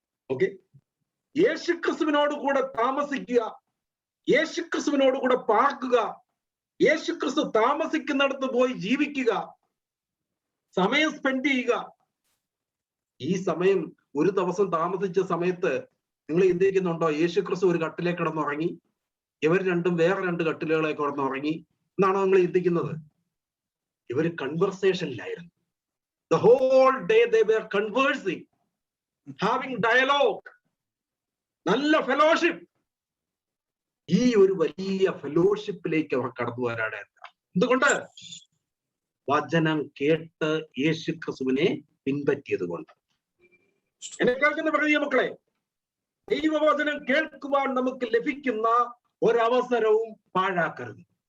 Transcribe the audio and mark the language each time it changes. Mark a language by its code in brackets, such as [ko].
[ml] Okay, യേശുക്രിസ്തുവിനോട് കൂടെ താമസിക്കുക, യേശുക്രിസ്തുവിനോട് കൂടെ പാർക്കുക, യേശുക്രിസ്തു താമസിക്കുന്നിടത്ത് പോയി ജീവിക്കുക, സമയം സ്പെൻഡ് ചെയ്യുക. ഈ സമയം ഒരു ദിവസം താമസിച്ച സമയത്ത് നിങ്ങൾ ചിന്തിക്കുന്നുണ്ടോ യേശുക്രിസ്തു ഒരു കട്ടിലേ കിടന്നുറങ്ങി, ഇവർ രണ്ടും വേറെ രണ്ട് കട്ടിലുകളെ കിടന്നുറങ്ങി എന്നാണോ നിങ്ങൾ ചിന്തിക്കുന്നത്? ഇവർ കൺവെർസേഷനിലായിരുന്നു. [en] The whole day they were conversing, having dialogue, [ml] നല്ല ഫെലോഷിപ്പ്. ഈ ഒരു വലിയ ഫെലോഷിപ്പിലേക്ക് അവർ കടന്നു വരാണ്. എന്തുകൊണ്ട്? വചനം കേട്ട് യേശുക്രിസ്തുവിനെ പിൻപറ്റിയത് കൊണ്ട്. എന്നെ കേൾക്കുന്ന പ്രിയ മക്കളെ, ദൈവവചനം കേൾക്കുവാൻ നമുക്ക് ലഭിക്കുന്ന ഒരവസരവും പാഴാക്കരുത്.